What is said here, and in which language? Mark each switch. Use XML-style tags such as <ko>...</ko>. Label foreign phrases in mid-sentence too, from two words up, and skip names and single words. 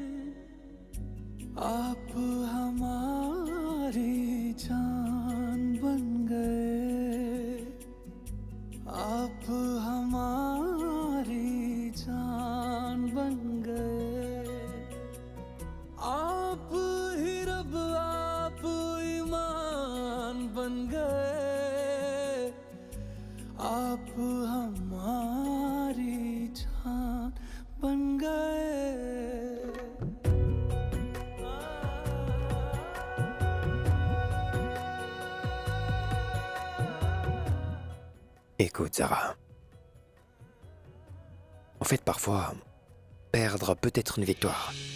<hi>आप हमारी जान बन गए आप हमारी जान बन गए आप ही रब आप ईमान बन गए आप हमारी जान बन गए</hi> <fr>Écoute, Zara. En fait, parfois, perdre peut être une victoire.</fr>